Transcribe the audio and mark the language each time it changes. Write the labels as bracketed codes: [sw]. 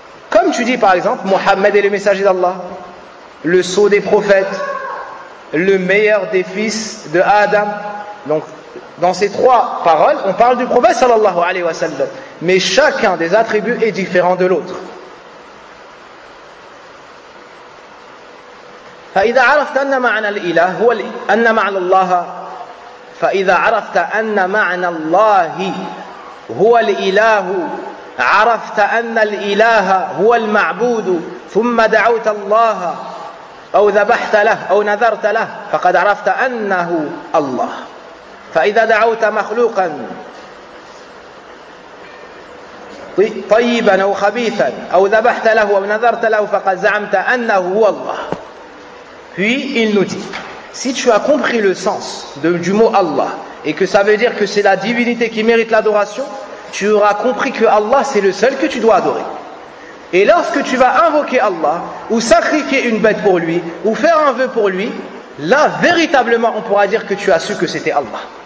[fr] Comme tu dis par exemple, Mohammed est le messager d'Allah, le sceau des prophètes, le meilleur des fils de Adam. Donc, dans ces trois paroles, on parle du prophète [ar] sallallahu alayhi wa sallam. [fr] Mais chacun des attributs est différent de l'autre. [ar] فإذا عرفت أن معنى الإله هو أن معنى الله فإذا عرفت أن معنى الله هو الإله عرفت أن الإله هو المعبود ثم دعوت الله أو ذبحت له أو نذرت له فقد عرفت أنه الله فإذا دعوت مخلوقا طيبا أو خبيثا أو ذبحت له أو نذرت له فقد زعمت أنه هو الله. [fr] Puis il nous dit, si tu as compris le sens du mot Allah et que ça veut dire que c'est la divinité qui mérite l'adoration, tu auras compris que Allah c'est le seul que tu dois adorer. Et lorsque tu vas invoquer Allah ou sacrifier une bête pour lui ou faire un vœu pour lui, là véritablement on pourra dire que tu as su que c'était Allah.